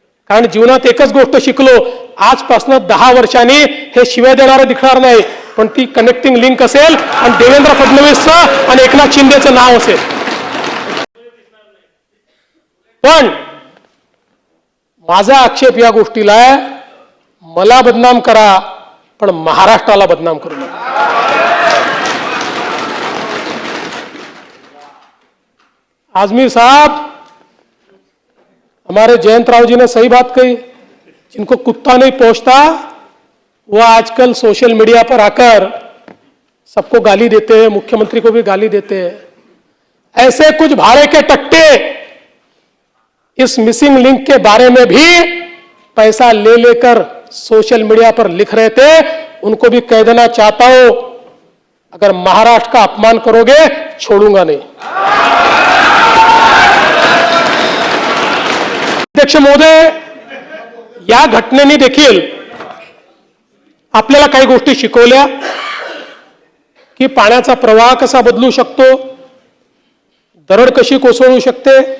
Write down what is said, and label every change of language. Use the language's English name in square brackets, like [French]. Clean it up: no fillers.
[Marathi] कारण जीवनात एकच गोष्ट शिकलो, आजपासून 10 वर्षांनी हे शिव्या देणारं दिसणार नाही, पण ती कनेक्टिंग लिंक असेल आणि देवेंद्र फडणवीसचं आणि एकनाथ शिंदेचं नाव असेल. पण माझा आक्षेप या गोष्टीला आहे, मला बदनाम करा पण महाराष्ट्राला बदनाम करू नका. [Hindi] आजमी साहब, हमारे जयंत राव जी ने सही बात कही। जिनको कुत्ता नहीं पोंछता वो आजकल सोशल मीडिया पर आकर सबको गाली देते हैं, मुख्यमंत्री को भी गाली देते हैं। ऐसे कुछ भाड़े के टट्टे इस मिसिंग लिंक के बारे में भी पैसा ले लेकर सोशल मीडिया पर लिख रहे थे। उनको भी कह देना चाहता हूं, अगर महाराष्ट्र का अपमान करोगे छोड़ूंगा नहीं। [Marathi] अध्यक्ष महोदय, या घटनेने देखील आपल्याला काही गोष्टी शिकवल्या की पाण्याचा प्रवाह कसा बदलू शकतो, दरड कशी कोसळू शकते।